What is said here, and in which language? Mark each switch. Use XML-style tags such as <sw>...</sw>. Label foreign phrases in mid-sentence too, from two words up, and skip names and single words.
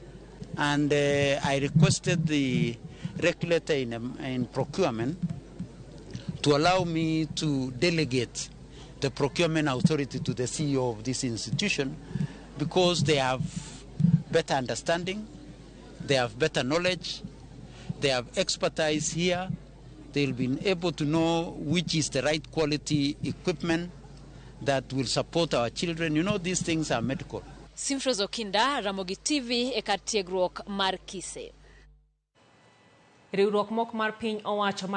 <en>And I requested the regulator in procurement to allow me to delegate the procurement authority to the CEO of this institution, because they have better understanding, they have better knowledge, they have expertise here. They'll be able to know which is the right quality equipment that will support our children. You know, these things are medical.</en> <luo>Simfoso Kinda, Ramogi TV, e kar tiegruok mar Kise. Riwruok mok mar piny owacho</luo>